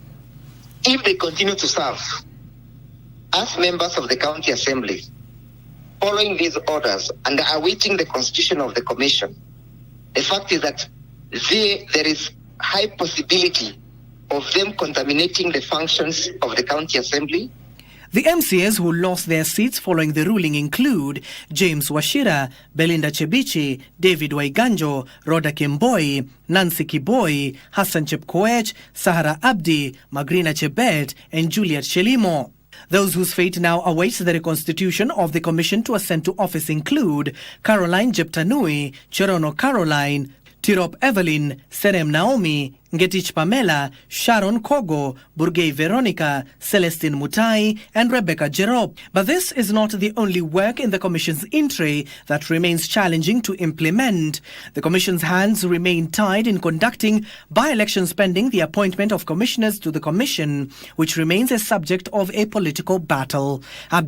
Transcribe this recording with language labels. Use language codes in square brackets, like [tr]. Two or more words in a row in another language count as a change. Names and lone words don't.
[en] If they continue to serve as members of the County Assembly, following these orders and awaiting the constitution of the Commission, the fact is that there is high possibility of them contaminating the functions of the County Assembly. The MCAs who lost their seats following the ruling include James Wachira, Belinda Chebichi, David Waiganjo, Rhoda Kimboi, Nancy Kiboi, Hassan Chepkoech, Sahara Abdi, Magrina Chebet, and Juliet Shelimo. Those whose fate now awaits the reconstitution of the Commission to ascend to office include Caroline Jeptanui, Cherono Caroline, Tirop Evelyn, Serem Naomi, Ngetich Pamela, Sharon Kogo, Burgay Veronica, Celestine Mutai, and Rebecca Jerop. But this is not the only work in the Commission's entry that remains challenging to implement. The Commission's hands remain tied in conducting by-elections pending the appointment of commissioners to the Commission, which remains a subject of a political battle.